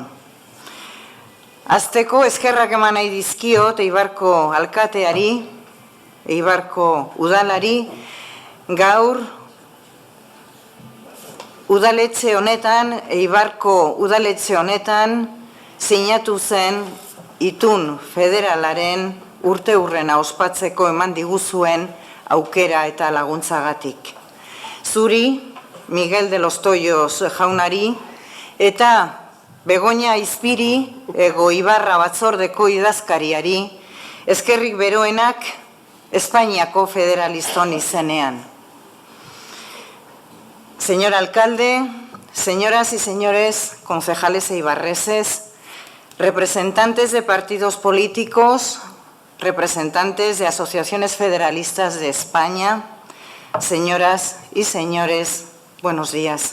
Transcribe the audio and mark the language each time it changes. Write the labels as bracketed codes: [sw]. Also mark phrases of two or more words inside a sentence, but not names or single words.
[eu] Azteko eskerrak eman nahi dizkiot Eibarko alkateari, Eibarko udalari, gaur udaletxe honetan, Eibarko udaletxe honetan, sinatu zen itun federalaren urteurrena ospatzeko eman diguzuen aukera eta laguntzagatik. Zuri, Miguel de los Toyos jaunari, eta Begoña Izpiri, Goibarra batzordeko idazkariari, eskerrik beroenak Espainiako federaliston izenean. [es] Señor alcalde, señoras y señores concejales eibarreses, representantes de partidos políticos, representantes de asociaciones federalistas de España, señoras y señores, buenos días.